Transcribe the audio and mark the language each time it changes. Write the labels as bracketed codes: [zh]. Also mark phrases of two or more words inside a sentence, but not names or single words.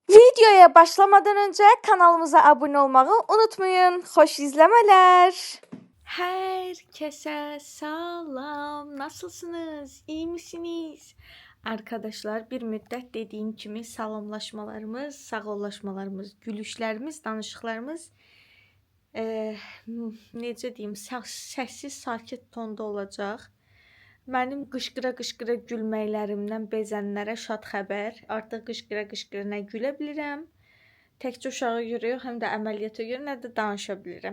[tr] Videoya başlamadan önce kanalımıza abone olmayı unutmayın. Hoş izlemeler. Herkese selam. Nasılsınız? İyi misiniz? Arkadaşlar bir müddet dediğim [az] kimi salamlaşmalarımız, sağollaşmalarımız, gülüşlerimiz, danışıqlarımız necə deyim, səssiz, sakit tonda olacaq. Mənim qışqıra-qışqıra gülməklərimdən bezənlərə şad xəbər. Artıq qışqıra-qışqıra nə gülə bilirəm, təkcə uşağa görə yox, həm də əməliyyata görə nə də danışa bilirəm.